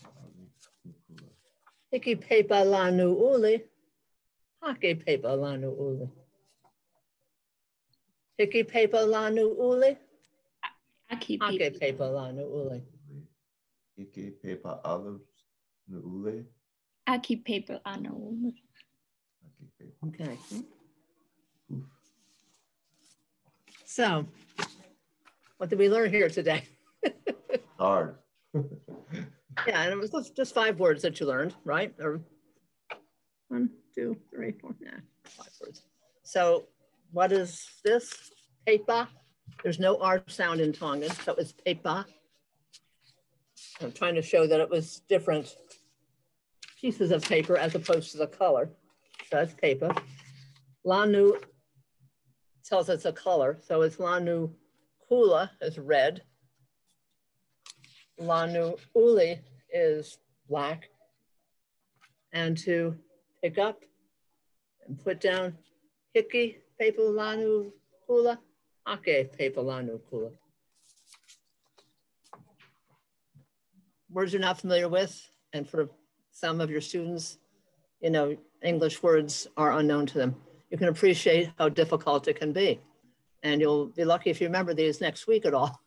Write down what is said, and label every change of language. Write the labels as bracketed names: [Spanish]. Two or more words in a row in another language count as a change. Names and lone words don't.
[Tongan] Hiki pepa lanu uli, hake pepa lanu uli. Hiki pepa lanu uli, Aki hake [English] paper. [Tongan] pepa lanu uli. Ike pepa olives nuule. Aki paper lanu. Ike pepa. [English] Okay. Oof. So, what did we learn here today? Hard. Yeah, and it was just 5 words that you learned, right? Or 1, 2, 3, 4, yeah, 5 words. So what is this? Pepa. There's no R sound in Tongan, so it's pepa. I'm trying to show that it was different pieces of paper as opposed to the color. So that's pepa. Lanu tells us a color, so it's [Tongan] lanu kula [English] is red. [Tongan] Lanu uli [English] is black. And to pick up and put down [Tongan] hiki pepa lanu kula, ake pepa lanu kula. [English] Words you're not familiar with, and for some of your students, you know, English words are unknown to them. You can appreciate how difficult it can be. And you'll be lucky if you remember these next week at all.